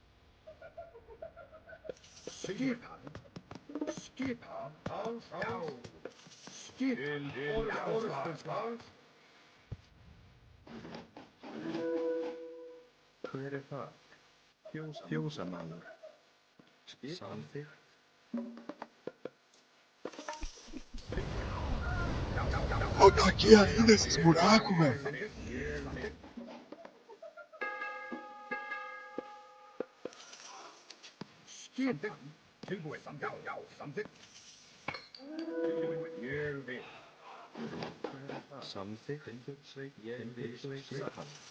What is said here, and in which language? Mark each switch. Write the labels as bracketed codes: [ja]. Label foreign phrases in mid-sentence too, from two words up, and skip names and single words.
[is] Skipan. Já. Skipan. Orðstunslag. Hver er það? Fjósamaður. Samþykkt. [pt] Ó, tá aqui ainda esses buracos, velho. [is] Skipan. Tilbúin. Já. Samþykkt. Tilbúin. Ég vil. Samþykkt. Ég vil. Skipan.